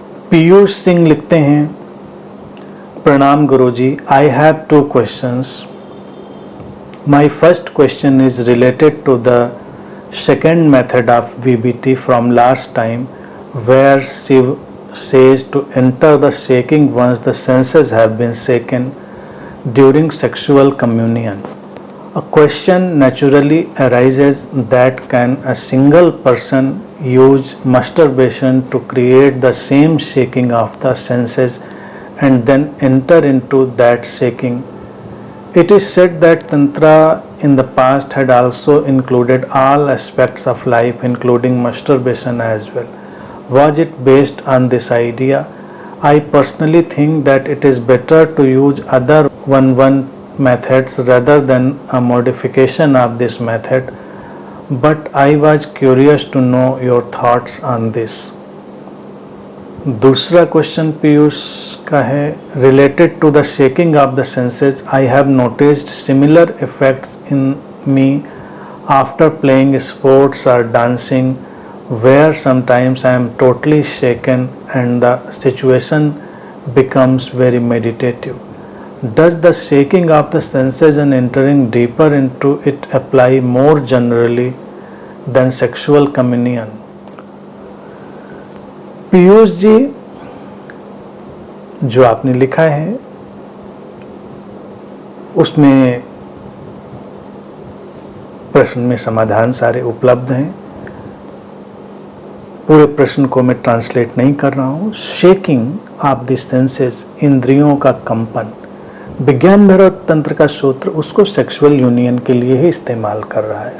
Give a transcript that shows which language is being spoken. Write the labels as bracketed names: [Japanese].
[Hindi] पीयूष सिंह लिखते हैं, प्रणाम गुरुजी, [English] I have two questions. My first question is related to the second method of VBT from last time, where Shiv says to enter the shaking once the senses have been shaken during sexual communion. A question naturally arises that can a single person use masturbation to create the same shaking of the senses and then enter into that shaking? It is said that Tantra in the past had also included all aspects of life, including masturbation as well. Was it based on this idea? I personally think that it is better to use other one methods rather than a modification of this method, but I was curious to know your thoughts on this. [Hindi] दूसरा question Piyush का है, [English] Related to the shaking of the senses. I have noticed similar effects in me after playing sports और dancing, where sometimes I am totally shaken and the situation becomes very meditative. Does the shaking of the senses and entering deeper into it apply more generally than sexual communion? [Hindi] Piyush ji, जो आपने लिखा है उसमें प्रश्न में समाधान सारे उपलब्ध हैं. पूरे प्रश्न को मैं ट्रांसलेट नहीं कर रहा हूं. [English] shaking of the senses, [Hindi] इंद्रियों का कंपन, विज्ञान भैरव तंत्र का सूत्र उसको सेक्सुअल यूनियन के लिए ही इस्तेमाल कर रहा है.